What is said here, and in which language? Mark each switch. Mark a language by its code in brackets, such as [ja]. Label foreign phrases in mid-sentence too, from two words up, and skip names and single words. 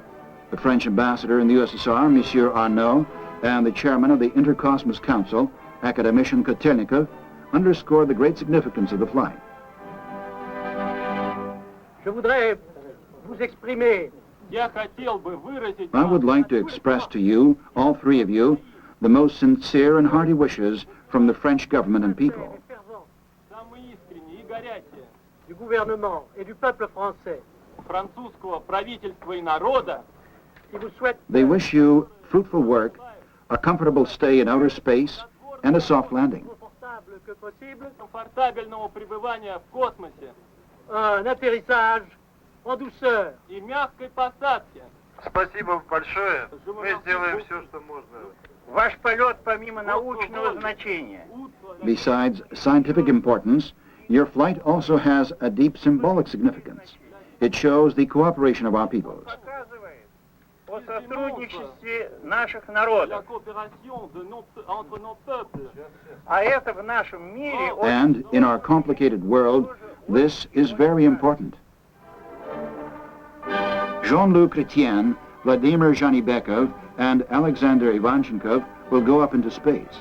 [en] The French ambassador in the USSR, Monsieur Arnaud, and the chairman of the Intercosmos Council, Academician Kotelnikov, underscored the great significance of the flight. I would like to express to you, all three of you, the most sincere and hearty wishes from the French government and people. [ru] самые искренние и горячие [fr] du gouvernement et du peuple français [ru] французского правительства и народа [fr] qui vous souhaitent [en] They wish you fruitful work, a comfortable stay in outer space, and a soft landing. [fr] confortable que possible, [ru] комфортабельного пребывания в космосе [fr] un atterrissage en douceur. [ru] и мягкой посадки. Спасибо большое. Мы сделаем все, что можно. Ваш полет помимо научного значения [en] Besides scientific importance, your flight also has a deep symbolic significance. It shows the cooperation of our peoples. [ru] показывает о сотрудничестве наших [fr] La [ru] народов. [fr] coopération entre nos peuples. [ru] А это в нашем мире [en] And in our complicated world, this is very important. Jean-Luc Chrétien, Vladimir Zhanibekov, and Alexander Ivanchenkov will go up into space.